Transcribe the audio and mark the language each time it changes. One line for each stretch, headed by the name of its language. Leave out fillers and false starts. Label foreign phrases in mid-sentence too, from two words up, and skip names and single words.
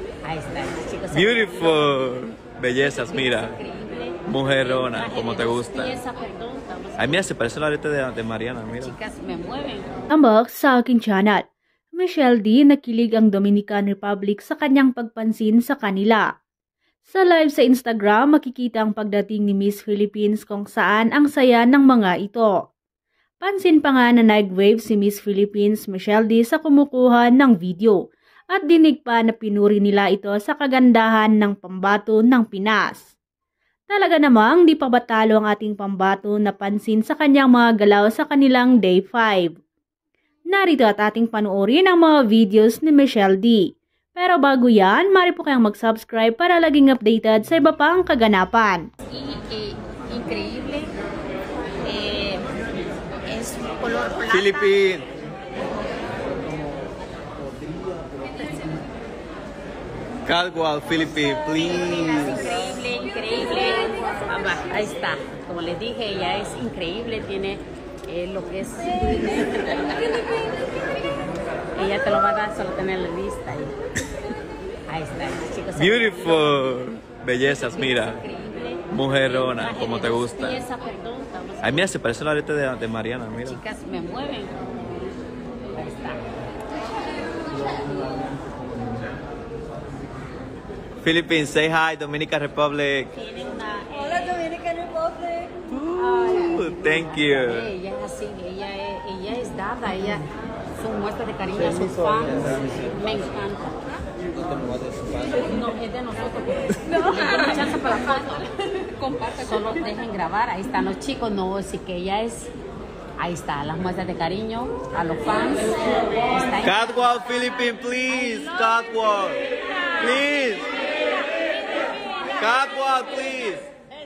Spanish: Ahí está, chicos. Beautiful. Bellezas, mira. Increíble. Mujerona, como te gusta. Pieza, perdón, Ay, mira, se parece la arete de Mariana, mira. chicas, me mueven.
Filipino: Ambak sa aking channel. Michelle D nakilig ang Dominican Republic sa kanyang pagpansin sa kanila. Sa live sa Instagram, makikita ang pagdating ni Miss Philippines kung saan ang saya ng mga ito. Pansin pa nga na nag-wave si Miss Philippines Michelle D sa kumukuha ng video at dinig pa na pinuri nila ito sa kagandahan ng pambato ng Pinas. Talaga namang di pa batalo ang ating pambato na pansin sa kanyang mga galaw sa kanilang Day 5. Narito at ating panoorin ang mga videos ni Michelle D. Pero bago yan, mari po kayong mag-subscribe para laging updated sa iba pang kaganapan.
Spanish: Increíble. Es color plata. Philippine.
English: Catwalk, Philippine, please.
Spanish: Increíble. Ahí está. Como les dije, ella es increíble. Tiene lo que es... Ella te lo va a dar, solo tener la lista. Ahí está, chicos. Beautiful. Bellezas, mira. Increíble. Mujerona, como te gusta. Pieza, perdón, Ay, mira, se parece la arete de Mariana, mira. chicas, me mueven. Ahí está.
English: Philippines, say hi, Dominican Republic.
Spanish: Tiene una... Hola, Dominican Republic.
English: Thank you.
Spanish: Ella es así, ella es dada, ella son muestras de cariño a sus fans. Me encanta. No, es de nosotros. No. Le chance para la foto. Comparte. Solo dejen grabar, ahí están los chicos, no, así que ella es... Ahí está, las muestras de cariño a los fans.
English: Catwalk, Philippine, please. Catwalk, please. Catwalk, please.